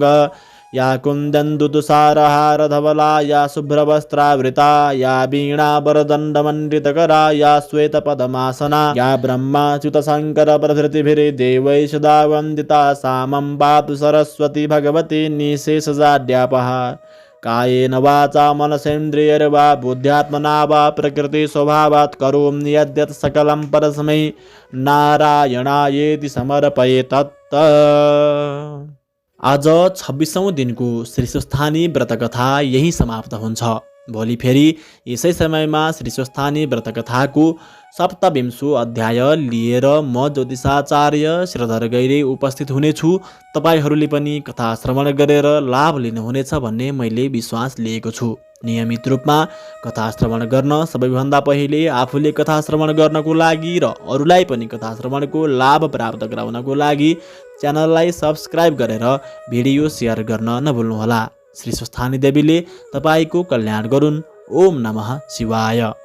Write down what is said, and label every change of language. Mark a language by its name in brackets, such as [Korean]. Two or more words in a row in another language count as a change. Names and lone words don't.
[Sanskrit] या कुन्दन्दुतुषारहारधवला या शुभ्रवस्त्रावृता या वीणावरदण्डमण्डितकरा या श्वेतपद्मासना या ब्रह्माच्युतशङ्करप्रभृतिभिर्देवैः सदा वन्दिता सा मम पातु सरस्वती भगवती निःशेषजाड्यापहा। कायेन वाचा मनसेन्द्रियैर्वा बुद्ध्यात्मना वा प्रकृतिस्वभावात् करोमि यद्यत् सकलं परस्मै नारायणायेति समर्पयेत्। [Nepali] आज 26औं दिनको श्रीस्वस्थानी व्रतकथा यही समाप्त हुन्छ। भोलि फेरि यसै समयमा श्रीस्वस्थानी व्रतकथाको 27औं अध्याय लिएर म ज्योतिषाचार्य श्रीधर गैरे उपस्थित हुनेछु। तपाईहरूले पनि कथा श्रवण गरेर लाभ लिनुहुनेछ भन्ने मैले विश्वास लिएको छु। नियमित रूपमा कथा श्रवण गर्न सबैभन्दा पहिले आफूले कथा श्रवण गर्नको लागि र अरूलाई पनि कथा श्रवणको लाभ प्राप्त गराउनको लागि च्यानललाई सब्स्क्राइब गरेर भिडियो सेयर गर्न नभुल्नुहोला। श्री स्वस्थानी देवीले तपाईको कल्याण गरून्। [Sanskrit] ओम नमः शिवाय।